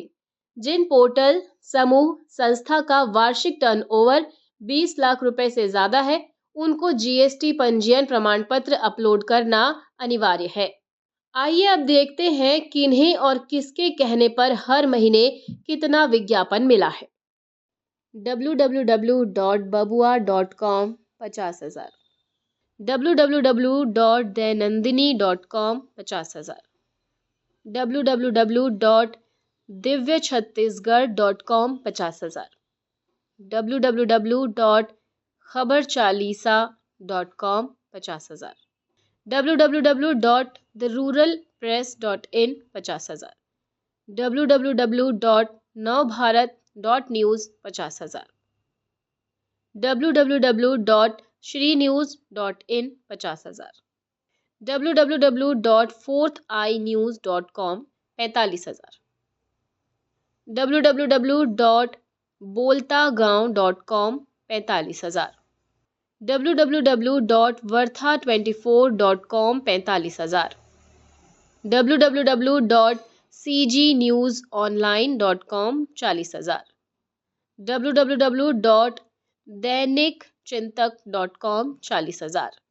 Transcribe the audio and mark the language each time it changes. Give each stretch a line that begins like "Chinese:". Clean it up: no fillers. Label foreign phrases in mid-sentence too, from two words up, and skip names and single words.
Hindi: जिन पोर्टल, समूह, संस्था का वार्षिक टर्नओवर 20 लाख रुपए से ज्यादा है, उनको GST पंजीयन प्रमाण पत्र अपलोड करना अनिवार्य है। आइए अब देखते हैं किन्हें और किसके कहने पर हर महीने कितना विज्ञापन मिला है। www.babua.com 50,000, www.dainandini.com 50,000, www.divyachhattisgarh.com 50,000, www.khabarchalisa.com 50,000, www.theruralpress.in 50,000, www.navbharat.news 50,000, www.shrinews.in 50,000, www.fourtheyenews.com 45,000, www.boltagaon.com 45,000, www.vartha24.com 45,000, www.cgnewsonline.com 40,000, www.दैनिकचिंतक.com 40,000,